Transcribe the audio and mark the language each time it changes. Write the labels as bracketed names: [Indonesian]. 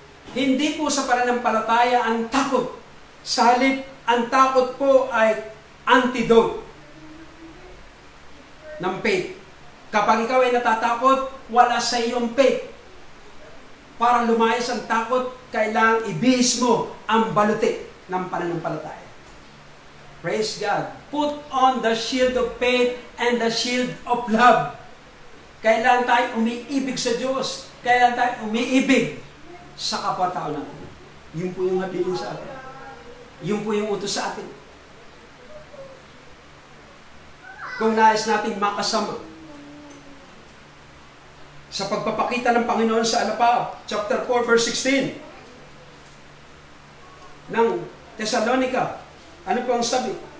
[Filipino] Hindi po sa pananampalataya ang takot. Sa halip, ang takot po ay antidote ng faith. Kapag ikaw ay natatakot, wala sa iyong faith. Para lumayas ang takot, kailangang ibihis mo ang baluti ng pananampalataya. [English] Praise God. Put on the shield of faith and the shield of love. [Filipino] Kailangan tayo umiibig sa Diyos. Kailangan tayo umiibig sa kapwa-tao natin. Yun po yung habilin sa atin. Yun po yung utos sa atin. Kung nais natin makasama sa pagpapakita ng Panginoon sa Alapa, chapter 4, verse 16 ng Thessalonica, ano po ang sabi?